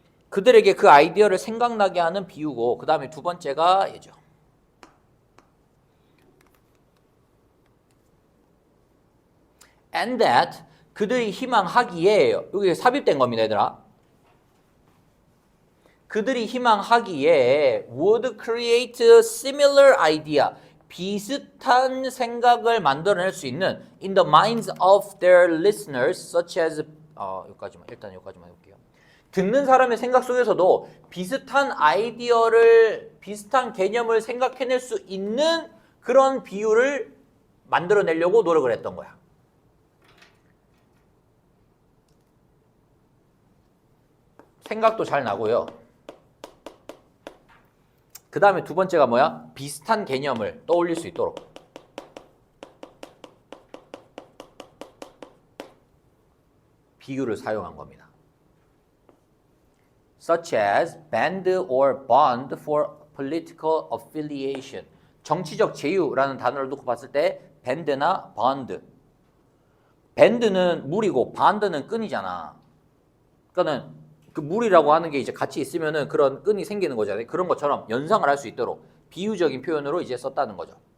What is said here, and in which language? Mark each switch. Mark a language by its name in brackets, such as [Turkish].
[Korean] 그들에게 그 아이디어를 생각나게 하는 비유고 그 다음에 두 번째가 얘죠. [English] and that, [Korean] 그들이 희망하기에, 여기 삽입된 겁니다 얘들아. 그들이 희망하기에 [English] would create a similar idea, [Korean] 비슷한 생각을 만들어낼 수 있는 [English] in the minds of their listeners such as [Korean] 일단 여기까지만 해볼게요. 듣는 사람의 생각 속에서도 비슷한 아이디어를, 비슷한 개념을 생각해낼 수 있는 그런 비유를 만들어내려고 노력을 했던 거야. 생각도 잘 나고요. 그 다음에 두 번째가 뭐야? 비슷한 개념을 떠올릴 수 있도록. 비유를 사용한 겁니다. [English] Such as band or bond for political affiliation. [Korean] 정치적 제휴라는 단어를 놓고 봤을 때 band나 bond. band는 물이고 bond는 끈이잖아. 그러니까는 그 물이라고 하는 게 이제 같이 있으면은 그런 끈이 생기는 거잖아요. 그런 것처럼 연상을 할 수 있도록 비유적인 표현으로 이제 썼다는 거죠.